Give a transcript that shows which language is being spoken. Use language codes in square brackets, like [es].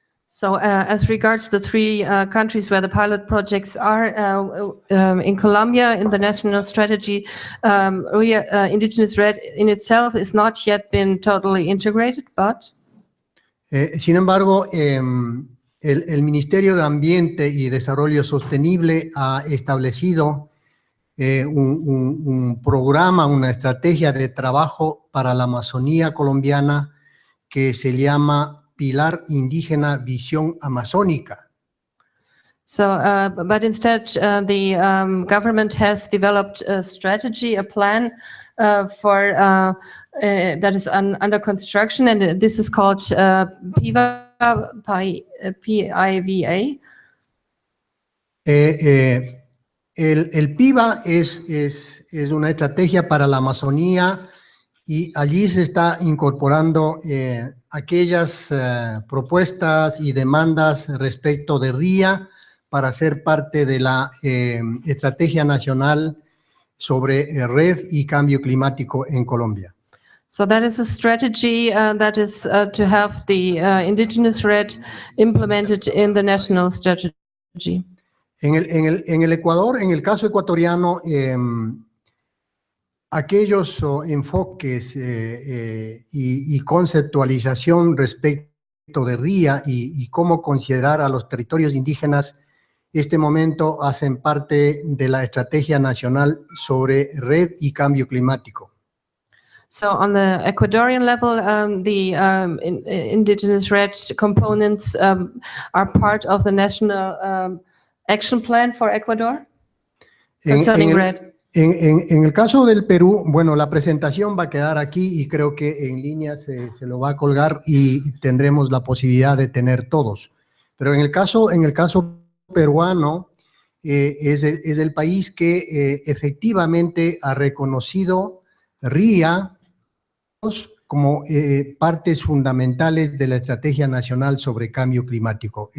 [en] So as regards the 3 countries where the pilot projects are, in Colombia, in the national strategy, Indigenous RED in itself is not yet been totally integrated, but... [es] Sin embargo, el Ministerio de Ambiente y Desarrollo Sostenible ha establecido un programa, una estrategia de trabajo para la Amazonía colombiana que se llama Pilar Indígena Visión Amazónica. [en] So, but instead, the government has developed a strategy, a plan for that is under construction, and this is called PIVA, P-I-V-A. [es] El PIVA es una estrategia para la Amazonía y allí se está incorporando aquellas propuestas y demandas respecto de RIA para ser parte de la estrategia nacional sobre red y cambio climático en Colombia. [en] So that is a strategy that is to have the indigenous RED implemented in the national strategy. [es] En el Ecuador, en el caso ecuatoriano, aquellos enfoques y conceptualización respecto de RIA y cómo considerar a los territorios indígenas, este momento hacen parte de la estrategia nacional sobre red y cambio climático. [en] So on the Ecuadorian level, the indigenous RED components are part of the national action plan for Ecuador concerning RED. [es] En el caso del Perú, bueno, la presentación va a quedar aquí y creo que en línea se lo va a colgar y tendremos la posibilidad de tener todos. Pero en el caso peruano, es el país que efectivamente ha reconocido RIA como partes fundamentales de la Estrategia Nacional sobre Cambio Climático.